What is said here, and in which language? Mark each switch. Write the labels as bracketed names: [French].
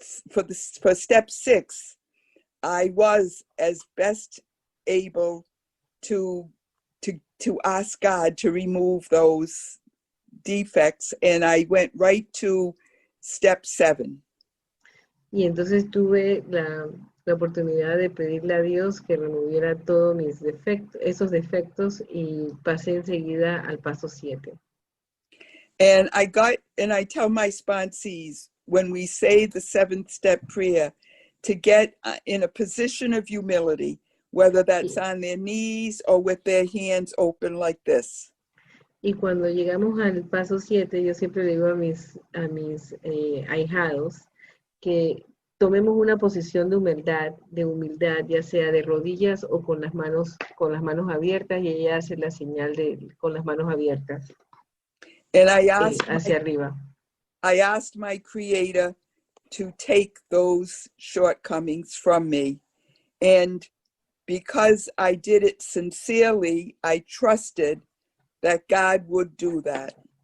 [English] For step 6, I was as best able to to ask God to remove those defects, and I went right to step 7. [Spanish] Y entonces tuve la oportunidad de pedirle a Dios que removiera todos mis defectos, esos defectos, y pasé enseguida al paso 7. [English] And I tell my sponsees, when we say the 7th step prayer, to get in a position of humility, whether that's on their knees or with their hands open like this. [Spanish] Y cuando llegamos al paso 7, yo siempre le digo a mis ahijados que tomemos una posición de humildad, ya sea de rodillas o con las manos abiertas, y ella hace la señal con las manos abiertas [English] And I asked [Spanish] hacia arriba. [English] I asked my Creator to take those shortcomings from me. And because I did it sincerely, I trusted that God would do that.